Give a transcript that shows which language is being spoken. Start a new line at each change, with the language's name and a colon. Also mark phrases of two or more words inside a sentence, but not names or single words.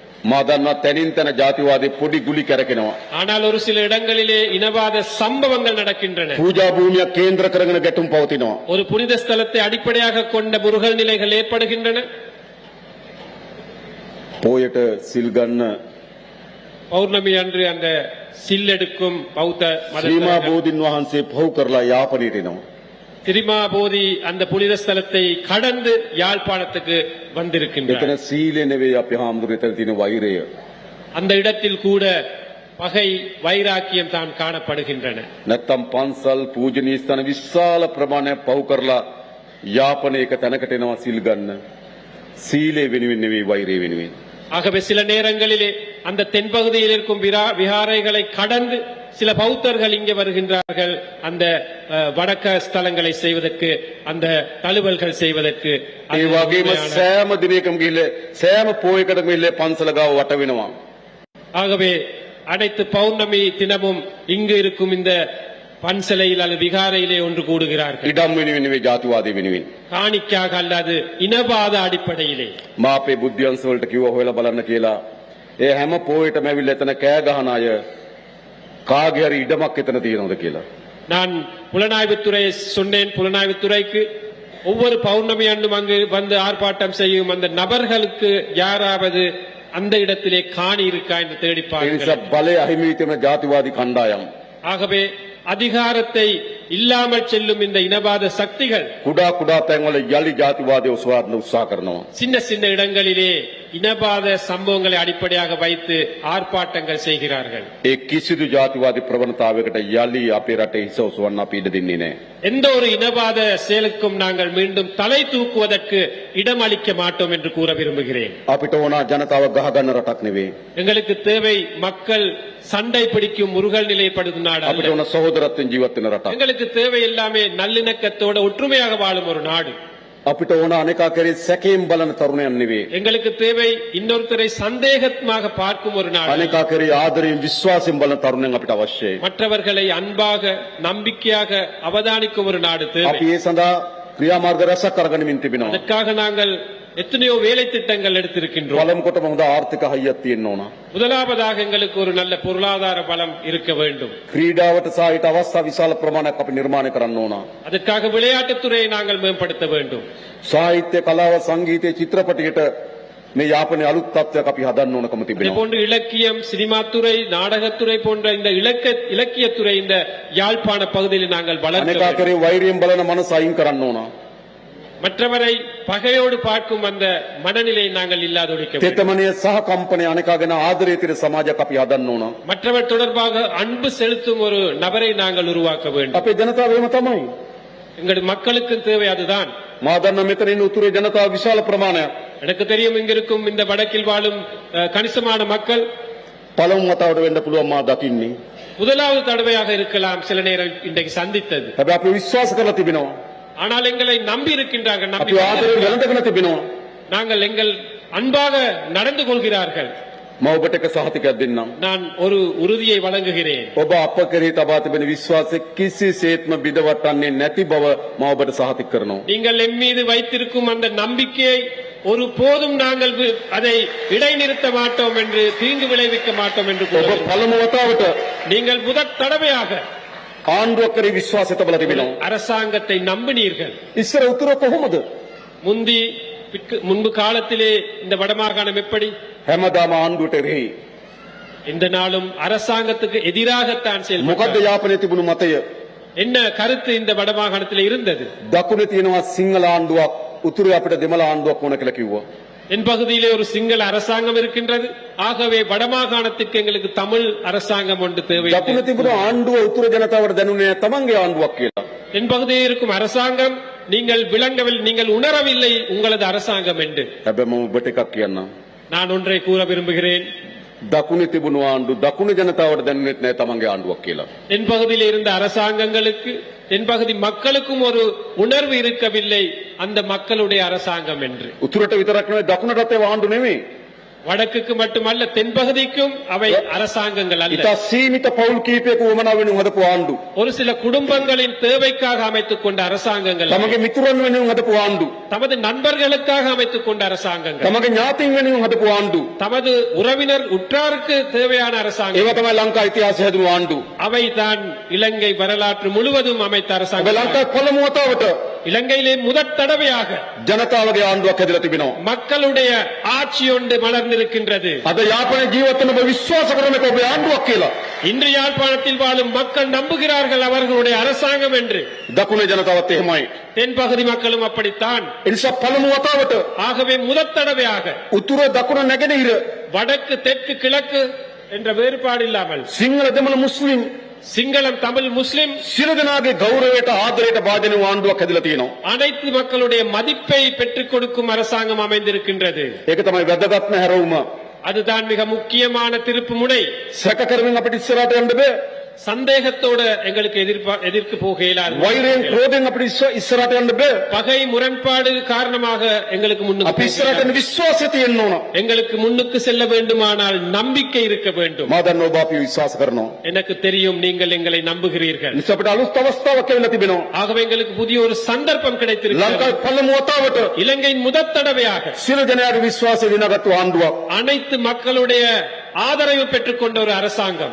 Sinhala: මාදන්නා තැනින් තැන ජාතිවාදී පොඩි ගුලි කැරකෙනවා.
Tamil: ஆனால் ஒரு சில இடங்களிலே இனவாத சம்பவங்கள் நடக்கின்றன.
Sinhala: පූජා භූමිය කේන්ද්‍ර කරගෙන ගැටුම් පවතිනවා.
Tamil: ஒரு புனித ஸ்தலத்தை அடிப்படையாக கொண்ட முருகல் நிலைகள் ஏற்படுகின்றன.
Sinhala: පෝයට සිල් ගන්න
Tamil: பௌர்ணமி அன்று அந்த சில்லெடுக்கும் பௌத்த
Sinhala: ශ්‍රීමා
Tamil: மத
Sinhala: බෝධින් වහන්සේ පහු කරලා යාපනයට එනවා.
Tamil: திரிமா போதி அந்த புனித ஸ்தலத்தை கடந்து யாழ்ப்பாணத்துக்கு வந்திருக்கின்றார்.
Sinhala: එතන සීලේ නෙවෙයි අපි හාමුදුරුවෝ එතන තියෙන වෛරය.
Tamil: அந்த இடத்தில் கூட பகை வைராக்கியம் தான் காணப்படுகின்றன.
Sinhala: නැත්තම් පන්සල් පූජනීය ස්ථාන විශාල ප්‍රමාණයක් පහු කරලා යාපනයක තැනකට එනවා සිල් ගන්න. සීලේ වෙනුවෙන් නෙවෙයි වෛරය වෙනුවෙන්.
Tamil: ஆகவே சில நேரங்களிலே அந்த தென்பகுதியில் இருக்கும் விகாரைகளை கடந்து சில பௌத்தர்கள் இங்கே வருகின்றார்கள். அந்த வடக்க ஸ்தலங்களை செய்வதற்கு, அந்த தழுவல்கள் செய்வதற்கு.
Sinhala: ඒ වගේම සෑම දිනයකම ගිහිල්ලා සෑම පොයකටම ගිහිල්ලා පන්සල ගාව වට වෙනවා.
Tamil: ஆகவே அனைத்து பௌர்ணமி தினமும் இங்கு இருக்கும் இந்த பன்சலையில் அல்லது விகாரையிலே ஒன்று கூடுகிறார்கள்.
Sinhala: ඉඩම් වෙනුවෙන් නෙවෙයි ජාතිවාදී වෙනුවෙන්.
Tamil: காணிக்காக அல்லது இனவாத அடிப்படையிலே.
Sinhala: මා අපේ බුද්ධියන්ස වලට කිව්වා හොයලා බලන්න කියලා. ඒ හැම පොයටම ඇවිල්ලා එතන කෑ ගහන අය කාගේ හරි ඉඩමක් එතන තියෙනවද කියලා.
Tamil: நான் புலனாய்வுத்துறை சொன்னேன். புலனாய்வுத்துறைக்கு ஒவ்வொரு பௌர்ணமி அன்றும் அங்கு வந்து ஆர்ப்பாட்டம் செய்யும் அந்த நபர்களுக்கு யாராவது அந்த இடத்திலே காணி இருக்கா என்று
Sinhala: ඒ
Tamil: தேடிப்பார்கள்.
Sinhala: නිසා බලය අහිමි වෙන ජාතිවාදී කණ්ඩායම්
Tamil: ஆகவே அதிகாரத்தை இல்லாமல் செல்லும் இந்த இனவாத சக்திகள்
Sinhala: කුඩා කුඩා තැන්වල යලි ජාතිවාදී උසවාදන උත්සාහ කරනවා.
Tamil: சின்ன சின்ன இடங்களிலே இனவாத சம்பவங்களை அடிப்படையாக வைத்து ஆர்ப்பாட்டங்கள் செய்கிறார்கள்.
Sinhala: ඒ කිසිදු ජාතිවාදී ප්‍රවණතාවයකට යලි අපේ රටේ හිස උසවන්න අපි ඉඩ දෙන්නේ නැහැ.
Tamil: எந்த ஒரு இனவாத செயலுக்கும் நாங்கள் மீண்டும் தலை தூக்குவதற்கு இடம் அளிக்க மாட்டோம் என்று கூற விரும்புகிறேன்.
Sinhala: අපිට ඕන ජනතාව ගහ ගන්න රටක් නෙවෙයි.
Tamil: எங்களுக்கு தேவை மக்கள் சண்டை பிடிக்கும் முருகல் நிலைப்படுத்தும் நாடு அல்ல.
Sinhala: අපිට ඕන සහෝදරත්වයෙන් ජීවත් වෙන රටක්.
Tamil: எங்களுக்கு தேவை எல்லாமே நல்லிணக்கத்தோட ஒற்றுமையாக வாழும் ஒரு நாடு.
Sinhala: අපිට ඕන අනේකා කරේ සැකයෙන් බලන තරුණයන් නෙවෙයි.
Tamil: எங்களுக்கு தேவை இன்னொருத்தரை சந்தேகமாக பார்க்கும் ஒரு நாடு.
Sinhala: අනේකා කරේ ආදරයෙන් විශ්වාසයෙන් බලන තරුණයන් අපිට අවශ්‍යයි.
Tamil: மற்றவர்களை அன்பாக நம்பிக்கையாக அவதானிக்கும் ஒரு நாடு தேவை.
Sinhala: අපි ඒ සඳහා ක්‍රියාමාර්ග රැසක් අරගෙනමින් තිබෙනවා.
Tamil: அதற்காக நாங்கள் எத்தனையோ வேலை திட்டங்கள் எடுத்திருக்கின்றோம்.
Sinhala: පළමු කොටම හොඳ ආර්ථික හයියක් තියෙන්න ඕන.
Tamil: முதலாவதாக எங்களுக்கு ஒரு நல்ல பொருளாதார பலம் இருக்க வேண்டும்.
Sinhala: ක්‍රීඩාවට සාහිත අවස්ථා විශාල ප්‍රමාණයක් අපි නිර්මාණය කරන්න ඕන.
Tamil: அதற்காக விளையாட்டுத்துறையை நாங்கள் மேம்படுத்த வேண்டும்.
Sinhala: සාහිත්‍ය කලාව සංගීතය චිත්‍රපටයට මේ යාපනයේ අලුත් තත්ත්වයක් අපි හදන්න ඕනකම
Tamil: இதே
Sinhala: තිබෙනවා.
Tamil: போன்று இலக்கியம், சினிமாத்துறை, நாடகத்துறை போன்ற இந்த இலக்கியத்துறை இந்த யாழ்ப்பாண பகுதியில் நாங்கள் வளர்க்க
Sinhala: අනේකා
Tamil: வேண்டும்.
Sinhala: කරේ වෛරයෙන් බලන මනස අයින් කරන්න ඕන.
Tamil: மற்றவரை பகையோடு பார்க்கும் அந்த மனநிலையை நாங்கள் இல்லாதொழிக்க வேண்டும்.
Sinhala: තෙතමනය සහ කම්පනය අනේකා ගැන ආදරය තියෙන සමාජයක් අපි හදන්න ඕන.
Tamil: மற்றவர் தொடர்பாக அன்பு செலுத்தும் ஒரு நபரை நாங்கள் உருவாக்க வேண்டும்.
Sinhala: අපේ ජනතාව එහෙම තමයි.
Tamil: எங்கள் மக்களுக்கு தேவை அதுதான்.
Sinhala: මා දන්න මෙතන ඉන්න උතුරේ ජනතාව විශාල ප්‍රමාණයක්.
Tamil: எனக்கு தெரியும் இங்கிருக்கும் இந்த வடக்கில் வாழும் கணிசமான மக்கள்
Sinhala: පළමු වතාවට වෙන්න පුළුවන් මා දකින්නේ.
Tamil: முதலாவது தடவையாக இருக்கலாம் சில நேரம் இன்றைக்கு சந்தித்தது.
Sinhala: හැබැයි අපි විශ්වාස කරලා තිබෙනවා.
Tamil: ஆனால் எங்களை நம்பி இருக்கின்றார்கள்.
Sinhala: අපි ආදරයෙන් වැළඳගෙන තිබෙනවා.
Tamil: நாங்கள் எங்கள் அன்பாக நடந்து கொள்கிறார்கள்.
Sinhala: මම ඔබට එක සහතිකයක් දෙන්නම්.
Tamil: நான் ஒரு உறுதியை வழங்குகிறேன்.
Sinhala: ඔබ අප කෙරෙහි තබා තිබෙන විශ්වාසය කිසිසේත්ම බිඳවටන්නේ නැති බව මම ඔබට සහතික කරනවා.
Tamil: நீங்கள் என் மீது வைத்திருக்கும் அந்த நம்பிக்கையை ஒரு போதும் நாங்கள் அதை இடைநிறுத்த மாட்டோம் என்று, தீங்கு விளைவிக்க மாட்டோம் என்று
Sinhala: ඔබ
Tamil: கூறுகிறோம்.
Sinhala: පළමු වතාවට
Tamil: நீங்கள் முதற் தடவையாக
Sinhala: ආණ්ඩුවක් කරේ විශ්වාසය තබලා තිබෙනවා.
Tamil: அரசாங்கத்தை நம்பினீர்கள்.
Sinhala: ඉස්සර උතුර කොහොමද?
Tamil: முன்பு காலத்திலே இந்த வடமாகாணம் எப்படி?
Sinhala: හැමදාම ආණ්ඩුවට එරෙහි.
Tamil: இந்த நாளும் அரசாங்கத்துக்கு எதிராகத்தான்
Sinhala: මොකද්ද
Tamil: செயல்பட்டது.
Sinhala: යාපනයේ තිබුණු මතය?
Tamil: என்ன கருத்து இந்த வடமாகாணத்தில் இருந்தது?
Sinhala: දකුණේ තියෙනවා සිංහල ආණ්ඩුවක්, උතුරේ අපිට දෙමළ ආණ්ඩුවක් ඕන කියලා කිව්වා.
Tamil: என் பகுதியிலே ஒரு சிங்கள அரசாங்கம் இருக்கின்றது. ஆகவே வடமாகாணத்துக்கு எங்களுக்கு தமிழ் அரசாங்கம் ஒன்று தேவை.
Sinhala: දකුණේ තිබුණු ආණ්ඩුව උතුර ජනතාවට දැනුනේ තමන්ගේ ආණ්ඩුවක් කියලා.
Tamil: என் பகுதியில் இருக்கும் அரசாங்கம் நீங்கள் விளங்கவில்லை, நீங்கள் உணரவில்லை உங்களது அரசாங்கம் என்று.
Sinhala: හැබැයි මම ඔබට එකක් කියන්නම්.
Tamil: நான் ஒன்றை கூற விரும்புகிறேன்.
Sinhala: දකුණේ තිබුණු ආණ්ඩුව දකුණු ජනතාවට දැනුනේ නැහැ තමන්ගේ ආණ්ඩුවක් කියලා.
Tamil: என் பகுதியில் இருந்த அரசாங்கங்களுக்கு, என் பகுதி மக்களுக்கும் ஒரு உணர்வு இருக்கவில்லை அந்த மக்களுடைய அரசாங்கம் என்று.
Sinhala: උතුරට විතරක් නෙවෙයි දකුණටත් ඒ ආණ්ඩු නෙවෙයි.
Tamil: வடக்குக்கு மட்டுமல்ல தென்பகுதிக்கும் அவை அரசாங்கங்கள் அல்ல.
Sinhala: ඉතා සීමිත පවුල් කීපයක උවමනා වෙනුවෙන් හදපු ආණ්ඩු.
Tamil: ஒரு சில குடும்பங்களின் தேவைக்காக அமைத்துக் கொண்ட அரசாங்கங்கள் அல்ல.
Sinhala: තමගේ මිතුරන් වෙනුවෙන් හදපු ආණ්ඩු.
Tamil: தமது நண்பர்களுக்காக அமைத்துக் கொண்ட அரசாங்கங்கள்,
Sinhala: තමගේ ඥාතීන් වෙනුවෙන් හදපු ආණ්ඩු.
Tamil: தமது உறவினர் உற்றாருக்கு தேவையான அரசாங்கம்.
Sinhala: ඒවා තමයි ලංකා ඉතිහාසය හැදුණු ආණ්ඩු.
Tamil: அவைதான் இலங்கை வரலாற்று முழுவதும் அமைத்த
Sinhala: ඔබ
Tamil: அரசாங்கம்.
Sinhala: ලංකාවේ පළමු වතාවට
Tamil: இலங்கையிலே முதற் தடவையாக
Sinhala: ජනතාවගේ ආණ්ඩුවක් හැදලා තිබෙනවා.
Tamil: மக்களுடைய ஆட்சி ஒன்று மலர்ந்திருக்கின்றது.
Sinhala: අද යාපනයේ ජීවත් වෙන ඔබ විශ්වාස කරන එක ඔබේ ආණ්ඩුවක් කියලා.
Tamil: இன்று யாழ்ப்பாணத்தில் வாழும் மக்கள் நம்புகிறார்கள் அவர்களுடைய அரசாங்கம் என்று.
Sinhala: දකුණේ ජනතාවත් එහෙමයි.
Tamil: தென்பகுதி மக்களும் அப்படித்தான்.
Sinhala: ඒ නිසා පළමු වතාවට
Tamil: ஆகவே முதற் தடவையாக
Sinhala: උතුර දකුණ නැගෙනහිර
Tamil: வடக்கு தெற்கு கிழக்கு என்ற வேறுபாடு இல்லாமல்
Sinhala: සිංහල දෙමළ මුස්ලිම්
Tamil: சிங்களம் தமிழ் முஸ்லிம்
Sinhala: සියලු දෙනාගේ ගෞරවයට ආදරයට භාජන වූ ආණ්ඩුවක් හැදලා තියෙනවා.
Tamil: அனைத்து மக்களுடைய மதிப்பை பெற்றுக் கொடுக்கும் அரசாங்கம் அமைந்திருக்கின்றது.
Sinhala: ඒක තමයි වැදගත්ම හැරවුම.
Tamil: அதுதான் மிக முக்கியமான திருப்பு முனை.
Sinhala: සැක කරමින් අපිට ඉස්සරහට යන්න බෑ.
Tamil: சந்தேகத்தோடு எங்களுக்கு எதிர்க்கு போக இயலாது.
Sinhala: වෛරයෙන් ක්‍රෝධයෙන් අපිට ඉස්සරහට යන්න බෑ.
Tamil: பகை முரண்பாடு காரணமாக எங்களுக்கு
Sinhala: අපි
Tamil: முன்னுக்கு
Sinhala: ඉස්සරහට යන විශ්වාසය තියෙන්න ඕන.
Tamil: எங்களுக்கு முன்னுக்கு செல்ல வேண்டுமானால் நம்பிக்கை இருக்க வேண்டும்.
Sinhala: මා දන්නවා ඔබ අපි විශ්වාස කරනවා.
Tamil: எனக்கு தெரியும் நீங்கள் எங்களை நம்புகிறீர்கள்.
Sinhala: නිසා අපිට අලුත් අවස්ථාවක් ලැබිලා තිබෙනවා.
Tamil: ஆகவே எங்களுக்கு புதிய ஒரு சந்தர்ப்பம் கிடைத்திருக்கிறது.
Sinhala: ලංකාවේ පළමු වතාවට
Tamil: இலங்கையின் முதற் தடவையாக
Sinhala: සියලු ජනයාගේ විශ්වාසය දිනාගත්තු ආණ්ඩුවක්.
Tamil: அனைத்து மக்களுடைய ஆதரவு பெற்றுக் கொண்ட ஒரு அரசாங்கம்.